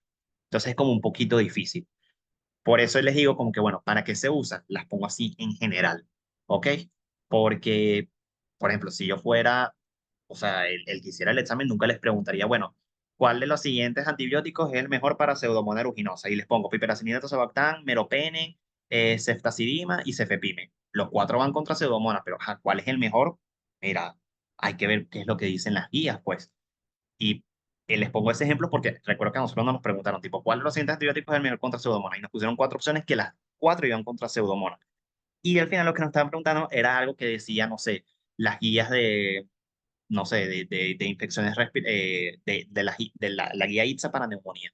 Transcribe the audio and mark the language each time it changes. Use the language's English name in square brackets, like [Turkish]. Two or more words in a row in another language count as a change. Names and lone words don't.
[Spanish] Entonces es como un poquito difícil. Por eso les digo como que, bueno, ¿para qué se usan? Las pongo así en general, ¿ok? Porque, por ejemplo, si yo fuera, o sea, el que hiciera el examen, nunca les preguntaría, bueno, ¿cuál de los siguientes antibióticos es el mejor para Pseudomonas aeruginosa? Y les pongo piperacilina, tazobactam, meropenem, ceftazidima y cefepime. Los cuatro van contra Pseudomonas, pero ajá, ¿cuál es el mejor? Mira, hay que ver qué es lo que dicen las guías, pues. Y les pongo ese ejemplo porque recuerdo que a nosotros nos preguntaron, tipo, ¿cuál de los siguientes antibióticos es el mejor contra Pseudomonas? Y nos pusieron cuatro opciones que las cuatro iban contra Pseudomonas. Y al final lo que nos estaban preguntando era algo que decía, no sé, las guías no sé, de infecciones de la guía ITSA para neumonía.